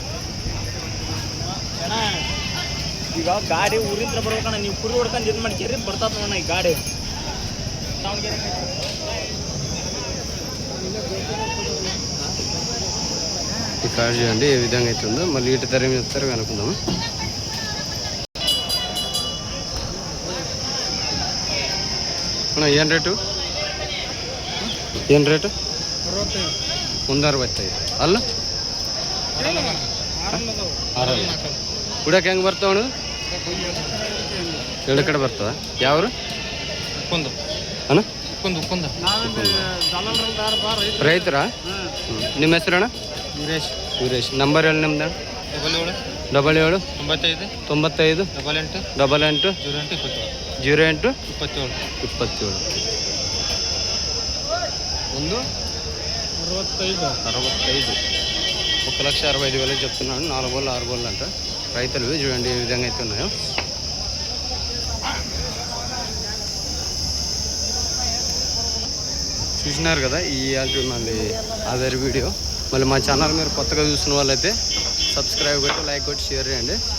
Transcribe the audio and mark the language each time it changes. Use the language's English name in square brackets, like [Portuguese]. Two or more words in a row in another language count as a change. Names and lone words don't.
[Kannada] ಈಗ ಗಾಡಿ ಊರಿಂದ ಬರ್ಬೇಕಣ್ಣ. ನೀವು ಕುರಿ ಹೊಡ್ಕೊಂಡು ಇದು ಮಾಡ್ತೀರಿ ಬರ್ತಾವ ನೋಡಣ್ಣ ಈ ಗಾಡಿ. [Telugu] ఈ కార్ చూడండి ఏ విధంగా అయితే ఉందో. మళ్ళీ ఇటు ధర ఏమి చెప్తారో కనుక్కుందాము. [Kannada] ಏನು ರೇಟು? ಏನು ರೇಟು? ಒಂದು 65. ಅಲ್ಲ ಆರಲ್ಲ ಕುಡಿಯೋಕೆ ಹೆಂಗೆ ಬರ್ತಾವಣ? ಎರಡು ಕಡೆ ಬರ್ತದ. ಯಾವ್ರು ಅಣ್ಣ? ರೈತರ? ನಿಮ್ಮ ಹೆಸರಣ್ಣ? ವೀರೇಶ್. ನಂಬರ್ ಹೇಳಿ ನಿಮ್ದು? 77 95 88 08 27. ಒಂದು 65. [Telugu] 1,65,000 చెప్తున్నాను. 4 బోళ్ళు 6 బోళ్ళు అంట. రైతులు చూడండి ఏ విధంగా అయితే ఉన్నాయో. చూసినారు కదా ఈ మళ్ళీ [English] other video. [Telugu] మళ్ళీ మా ఛానల్ మీరు కొత్తగా చూసిన వాళ్ళైతే సబ్స్క్రైబ్ కొట్టి లైక్ కొట్టి షేర్ చేయండి.